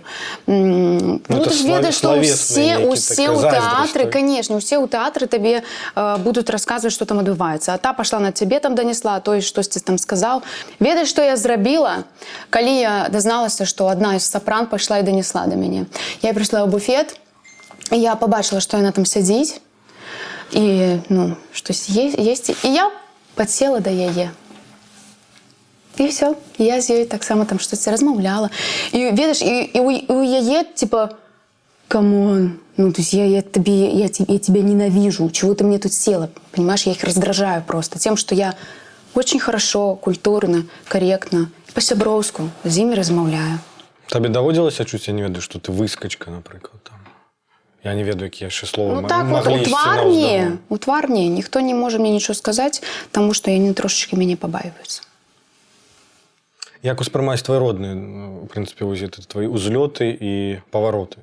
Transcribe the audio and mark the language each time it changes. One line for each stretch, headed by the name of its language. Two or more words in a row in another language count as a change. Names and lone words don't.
Belarusian: Ну, ты ж ведаеш, што усе ў тэатры, канешне, усе ў тэатры табе будуць расказваць, што там адбываецца. А та пашла на цябе там данесла, а той штосьці там сказаў. Ведаеш, што я зрабіла, калі я дазналася, што адна з сапран пайшла і данесла да мяне. Я прыйшла ў буфет, я побачила,
Russian: что она там сидит, и, ну, штось есть, и я подсела до яе.
Belarusian: И все, я з ёй так само там штось размаўляла.
Russian: И, ведаешь, и у яе, типа, камон, ну, то есть я тебя ненавижу, чего ты мне тут села, понимаешь, я их раздражаю просто тем, что я очень хорошо, культурно, корректно,
Belarusian: по-сяброўску з імі размаўляю. Табе даводзілася чуць, я не ведаю, што ты выскачка, напрыклад, там? Я не ведаю, якія яшчэ словы ну, так, маглі ісці наўздагон. У твар не. Ніхто не можа мне нічого сказаць, таму што яны трошачкі мяне пабаіваюцца. Як успрымаюць твои родныя, в прынцыпе, вось гэта твои узлёты і павароты?